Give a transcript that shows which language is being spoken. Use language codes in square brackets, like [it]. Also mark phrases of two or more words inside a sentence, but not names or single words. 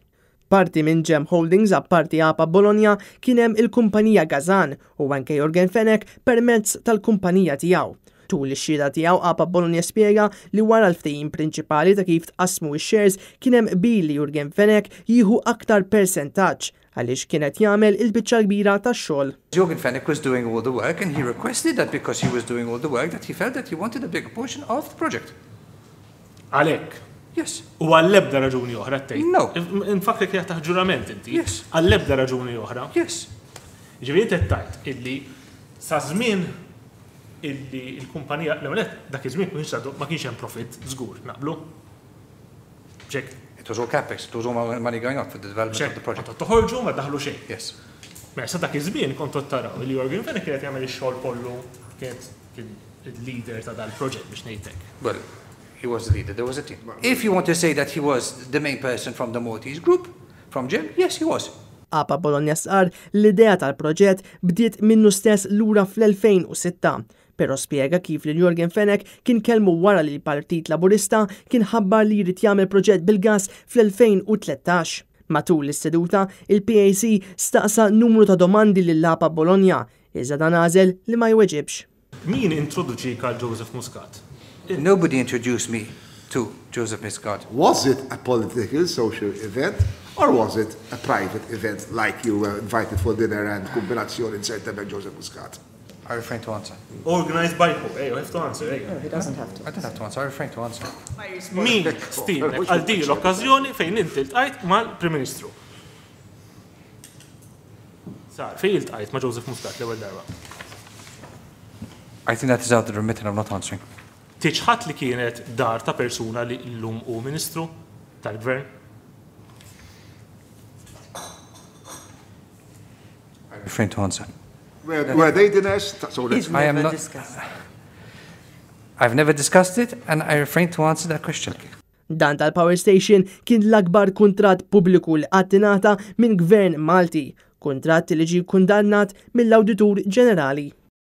[mt] Parti minn GEM Holdings apparti Apa Bologna kien hemm il-kumpanija Gazan u anke Jorgen Fenech permezz tal-kumpanija tiegħu. Tul ix-xhieda tiegħu Apa Bologna spjega li wara l-ftehim prinċipali ta' kif tqassmu x-shares kien hemm qbil li Jorgen Fenech jieħu aktar persentaġġ għaliex kienet jagħmel il-biċċa kbira tax-xogħol. [en] Jorgen Fenech was doing all the work and he requested that because he was doing all the work that he felt that he wanted a bigger portion of the project. [mt] Għalhekk. [en] Yes. [mt] U għall-ebda raġuni oħra tgħid. [en] No. [mt] Infakrek li taħt ġurament inti. [en] Yes. [mt] Għall-ebda raġuni oħra. [en] Yes. [mt] Ġifieri inti tgħid illi sa żmien illi l-kumpanija l-ewwel dak iż-żmien ma kienx hemm profit żgur, naqblu? Ġek. [en] It was all capex, it was all money going out for the development of the project. [mt] Kont toħorġu ma daħlu xejn. [en] Yes. [mt] Mela sa dak iż-żmien kont taraw li Jorgen Fenech kienet jagħmel ix-xogħol kollu kien il-leader ta' dal-proġett biex ngħidlek. [en] Well, he was the leader, there was a team. If you want to say that he was the main person from the Maltese group, from GEM, yes, he was. [mt] Apa Bologna sqar l-idea tal-proġett bdiet minnu stess lura fl-2006, però spjega kif li Jorgen Fenech kien kelmu wara li l-Partit Laburista kien ħabbar li jrid jagħmel proġett bil-gas fl-2013. Matul is-seduta, il-PAC staqsa numru ta' domandi lil Apa Bologna, iżda dan għażel li ma jweġibx. Min introduċik għal Joseph Muscat? [en] Nobody introduced me to Joseph Muscat. Was it a political, social event, or was it a private event like you were invited for dinner and [mt] kombinazzjoni inserta [en] by Joseph Muscat? I refrain to answer. Organized by who? Hey, you have to answer. Hey. No, he doesn't have to. I don't have to answer, I refrain to answer. [mt] Min stilnek għal din l-okkażjoni fejn inti ltqajt mal-Prim Ministru? Sar, fejn iltqajt ma' Joseph Muscat l-ewwel darba? [en] I think that is out of the remit and I'm not answering. [mt] Tiċħat li kienet dar ta' persuna li llum u Ministru tal-Gvern? [en] I refrain to answer. Were they dinners? He's I am never not- discussed. I've never discussed it and I refrain to answer that question. [mt] Dan tal-Power Station kien l-akbar kuntratt pubbliku li qatt ingħata minn Gvern Malti, kuntratt li ġie kundannat mill-Awditur Ġenerali.